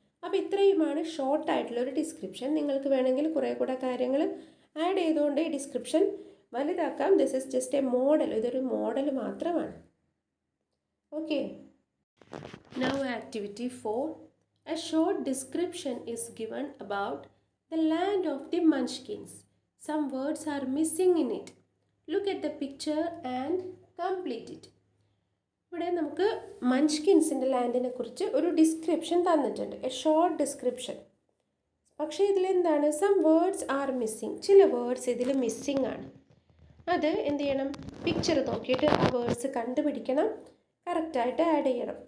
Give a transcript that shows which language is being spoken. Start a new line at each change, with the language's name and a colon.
Malayalam: അപ്പോൾ ഇത്രയുമാണ് ഷോർട്ടായിട്ടുള്ളൊരു ഡിസ്ക്രിപ്ഷൻ. നിങ്ങൾക്ക് വേണമെങ്കിൽ കുറേ കൂടെ കാര്യങ്ങൾ ആഡ് ചെയ്തുകൊണ്ട് ഈ description വലുതാക്കാം.
English: this is just a model,
Malayalam: ഇതൊരു മോഡൽ മാത്രമാണ്.
English: Okay, now activity 4. A short description is given about the land of the Munchkins. Some words are missing in it. Look at the picture and complete it.
Malayalam: ഇവിടെ നമുക്ക് മഞ്ച്കിൻസിൻ്റെ ലാൻഡിനെ കുറിച്ച് ഒരു description തന്നിട്ടുണ്ട്,
English: A short description.
Malayalam: പക്ഷേ ഇതിലെന്താണ്,
English: some words are missing,
Malayalam: ചില words ഇതിൽ missing ആണ്. അത് എന്ത് ചെയ്യണം, പിക്ചർ നോക്കിയിട്ട് ആ വേർഡ്സ് കണ്ടുപിടിക്കണം, കറക്റ്റായിട്ട് ആഡ് ചെയ്യണം.